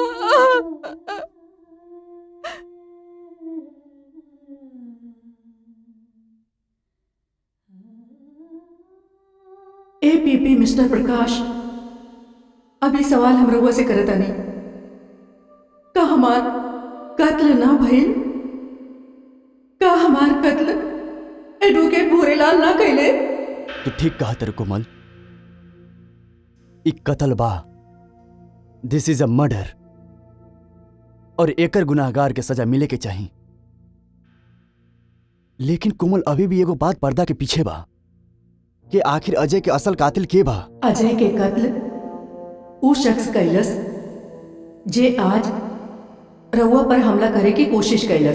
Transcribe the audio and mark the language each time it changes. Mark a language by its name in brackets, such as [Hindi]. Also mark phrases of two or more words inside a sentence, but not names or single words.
[Bhojpuri] एपीपी मिस्टर प्रकाश, अभी सवाल हम रउआ से करता नहीं। का हमार कत्ल ना भइल? का हमार कत्ल एडवोकेट भूरेलाल ना कैले? तू ठीक कहा तेरे कोमल, एक कत्ल बा। [English] this is a murder [Bhojpuri] और एकर गुनाहगार के सजा मिले के चाहिए। लेकिन कोमल, अभी भी एगो बात पर्दा के पीछे बा कि आखिर अजय के असल कातिल के बा। अजय के कत्ल वो शख्स कैलस जे आज रउआ पर हमला करे की कोशिश कैलस।